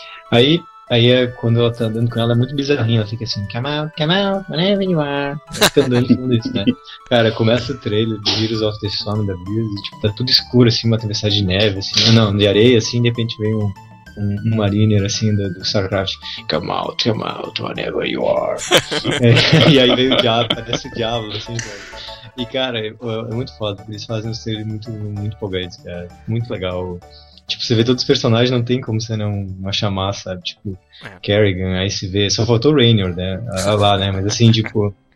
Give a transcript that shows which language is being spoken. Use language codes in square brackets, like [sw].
[pt] Aí é quando ela tá andando com ela, é muito bizarrinho. Ela fica assim, [en] come out, whenever you are. [pt] Ela fica andando com isso, né? Cara, começa o trailer do Heroes of the Storm da Blizzard. Tipo, tá tudo escuro, assim, uma tempestade de neve, assim. Não, de areia, assim, de repente vem um mariner, assim, do StarCraft. [en] Come out, whenever you are. [pt] E aí vem o diabo, parece o diabo, assim, cara. E, cara, é muito foda. Eles fazem um ser muito, muito empolgante, cara. Muito legal. Tipo, você vê todos os personagens, não tem como você não achar massa, sabe? Tipo, Kerrigan, aí você vê... Só faltou o Rainer, né? Lá, né? Mas, assim, tipo...